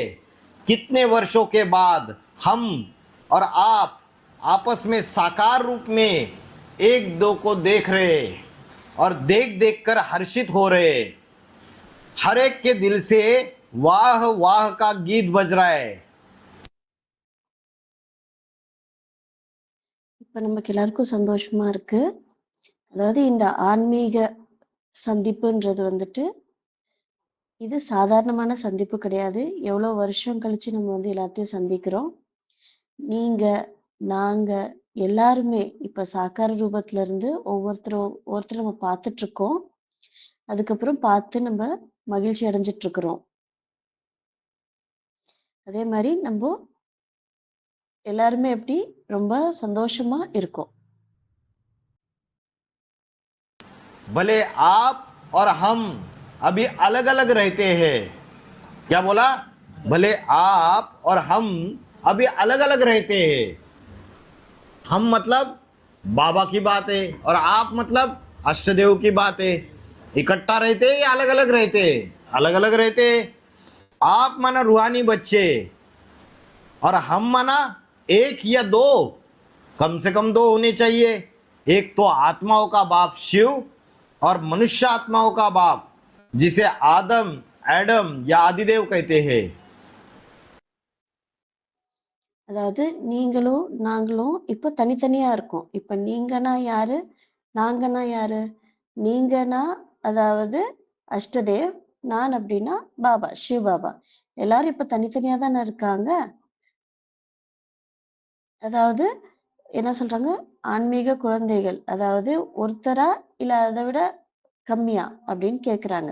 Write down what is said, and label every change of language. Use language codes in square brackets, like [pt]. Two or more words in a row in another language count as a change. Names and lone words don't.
[hi] कितने वर्षों के बाद हम और आप आपस में साकार रूप में एक दो को देख रहे और देख देख कर हर्षित हो रहे। हर एक के दिल से वाह वाह का गीत बज रहा है। [ta] இப்ப நமக்கு எல்லாருக்கும் சந்தோஷமா இருக்கு. அதாவது இந்த ஆன்மீக சந்திப்புன்றது வந்துட்டு இது சாதாரணமான சந்திப்பு கிடையாது. எவ்வளவு வருஷம் கழிச்சு நம்ம வந்து எல்லாத்தையும் சந்திக்கிறோம். நீங்க, நாங்க எல்லாருமே இப்ப சாக்கார ரூபத்துல இருந்து ஒவ்வொருத்தரும் நம்ம பார்த்துட்டு இருக்கோம். அதுக்கப்புறம் பார்த்து நம்ம மகிழ்ச்சி அடைஞ்சிட்டு இருக்கிறோம். அதே மாதிரி நம்ம எல்லாருமே எப்படி ரொம்ப சந்தோஷமா இருக்கோம். [hi] भले आप और हम अभी अलग अलग रहते हैं। क्या बोला? भले आप और हम अभी अलग अलग रहते हैं। हम मतलब बाबा की बात है और आप मतलब अष्टदेव की बात है। इकट्ठा रहते या अलग अलग रहते? अलग अलग रहते। आप माना रूहानी बच्चे और हम माना एक या दो, कम से कम दो होने चाहिए। एक तो आत्माओं का बाप शिव और मनुष्य आत्माओं का बाप जिसे आदम एडम या आदिदेव कहते हैं। [ta] அதாவது நீங்களும் நாங்களும் இப்ப தனித்தனியா இருக்கோம். இப்ப நீங்கன்னா யாரு, நாங்கன்னா யாரு? நீங்கன்னா அதாவது அஷ்டதேவ், நான் அப்படின்னா பாபா, சிவ பாபா. எல்லாரும் இப்ப தனித்தனியா தானே இருக்காங்க. அதாவது என்ன சொல்றாங்க, ஆன்மீக குழந்தைகள், அதாவது ஒருத்தரா இல்ல அதை விட கம்மியா அப்படின்னு கேக்குறாங்க.